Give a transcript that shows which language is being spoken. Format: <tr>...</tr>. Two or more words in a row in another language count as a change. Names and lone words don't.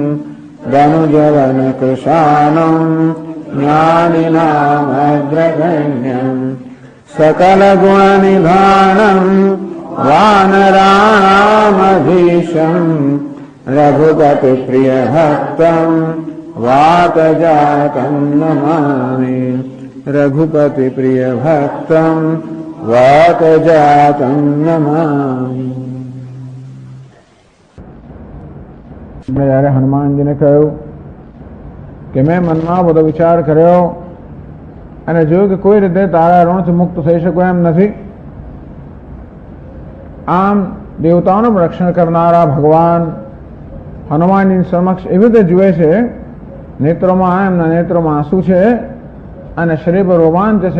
<sa>दनुजवनकृशानम् ज्ञानिनामग्रगण्यम् सकलगुणनिधानम् वानराणामधीशम् रघुपतिप्रियभक्तम् वातजातम् नमामि रघुपतिप्रियभक्तम् वातजातम् नमामि।</sa> <gu>જ્યારે હનુમાનજીને કહ્યું કે મેં મનમાં બધો વિચાર કર્યો અને જોયું કે કોઈ રીતે તારા ઋણથી મુક્ત થઈ શકું એમ નથી. આમ દેવતાઓનું રક્ષણ કરનારા ભગવાન હનુમાનજી સમક્ષ એવી રીતે જુએ છે, નેત્રોમાં એમના નેત્રોમાં આંસુ છે અને શરીર પર રોમાંચ છે.</gu>